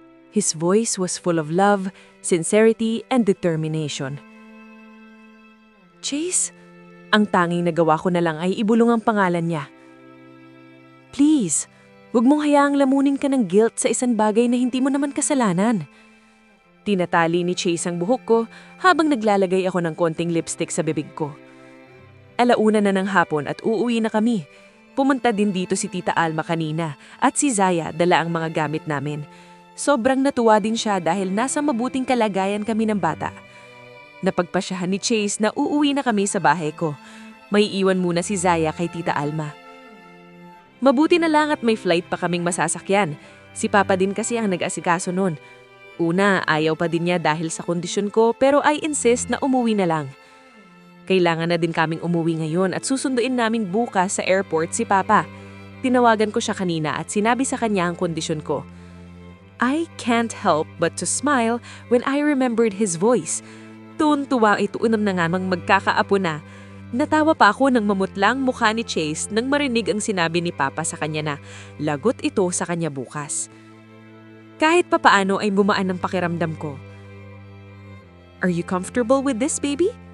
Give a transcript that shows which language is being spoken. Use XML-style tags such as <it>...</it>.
<en>His voice was full of love, sincerity, and determination.</en> <tl>Chase, ang tanging nagawa ko na lang ay ibulong ang pangalan niya. Please, huwag mong hayaang lamunin ka ng guilt sa isang bagay na hindi mo naman kasalanan. Tinatali ni Chase ang buhok ko habang naglalagay ako ng konting lipstick sa bibig ko. Alauna na ng hapon at uuwi na kami. Pumunta din dito si Tita Alma kanina at si Zaya dala ang mga gamit namin. Sobrang natuwa din siya dahil nasa mabuting kalagayan kami ng bata. Napagpasyahan ni Chase na uuwi na kami sa bahay ko. May iwan muna si Zaya kay Tita Alma. Mabuti na lang at may flight pa kaming masasakyan. Si Papa din kasi ang nag-asikaso nun. Una, ayaw pa din niya dahil sa kondisyon ko pero</tl> <en>I insist</en> <tl>na umuwi na lang. Kailangan na din kaming umuwi ngayon at susunduin namin bukas sa airport si Papa. Tinawagan ko siya kanina at sinabi sa kanya ang kondisyon ko.</tl> <en>I can't help but to smile when I remembered his voice.</en> <tl>Tuwan-tuwa ito unam na nga mang magkakaapo na. Natawa pa ako nang mamutlang mukha ni Chase nang marinig ang sinabi ni Papa sa kanya na lagot ito sa kanya bukas. Kahit papaano ay bumaan ang pakiramdam ko.</tl> <en>Are you comfortable with this, baby?</en>